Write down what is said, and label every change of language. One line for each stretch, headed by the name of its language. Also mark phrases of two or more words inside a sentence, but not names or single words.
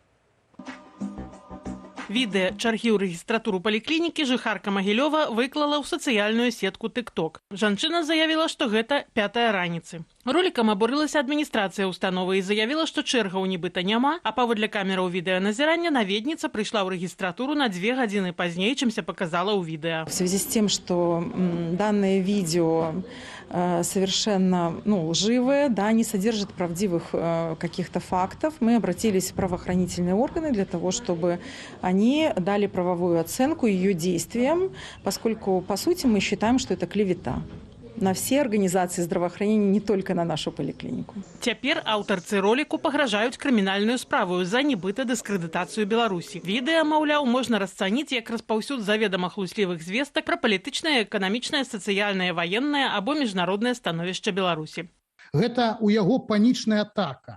Belarusian: Відэа чаргі ў рэгістратуру паліклінікі жыхарка Магілёва выклала ў сацыяльную сетку TikTok. Жанчына заявіла, што гэта 5-я раніцы. Ролікам абурылася адміністрацыя установы і заявіла, што чэргаў нібыта няма, а паводле камераў відэаназірання наведніца прыйшла ў рэгістратуру на 2 гадзіны пазней, чымся показала ў відэа.
Russian: В связи с тем, что данное видео совершенно лживые, не содержит правдивых каких-то фактов, мы обратились в правоохранительные органы для того, чтобы они дали правовую оценку ее действиям, поскольку, по сути, мы считаем, что это клевета на все организации здравоохранения, не только на нашу поликлинику.
Belarusian: Цяпер аўтарцы роліку пагражаюць крымінальную справу за нібыта дыскрэдытацыю Беларусі. Відэа, маўляў, можна расцаніць як распаўсюд заведама хлуслівых звестак пра палітычнае, эканамічнае, сацыяльнае, ваеннае або міжнароднае становішча Беларусі. Гэта у яго панічная атака.